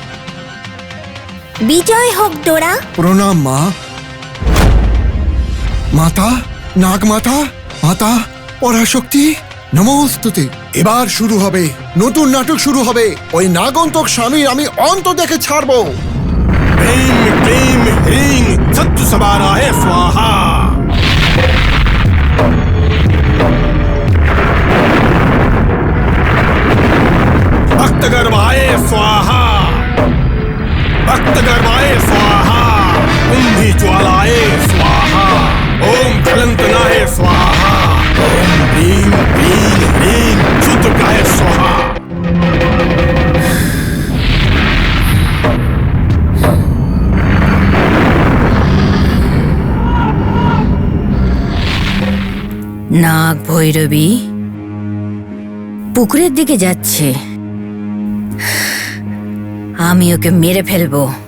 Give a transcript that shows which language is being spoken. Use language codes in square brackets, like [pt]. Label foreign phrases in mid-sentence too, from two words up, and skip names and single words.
[bn] বিজয় হোক ডোরা। প্রণাম মা। মাতা, নাগমাতা, মাতা পরাশক্তি, নমস্তুতে। এবার শুরু হবে নতুন নাটক, শুরু হবে। ওই নাগন্তক স্বামীর আমি অন্ত দেখে ছাড়বো। [sa] ह्रीं क्लीं ह्रीं सत्तुसमाराय स्वाहा। भक्तगर्भाय स्वाहा, भक्तगर्भाय स्वाहा। कुंभीज्वालाय स्वाहा, ओम फलंतनाय स्वाहा, ओम ह्रीं क्लीं ह्रीं शूद्रकाय स्वाहा। [bn] নাগ ভৈরবী পুকুরের দিকে যাচ্ছে, আমি ওকে মেরে ফেলবো।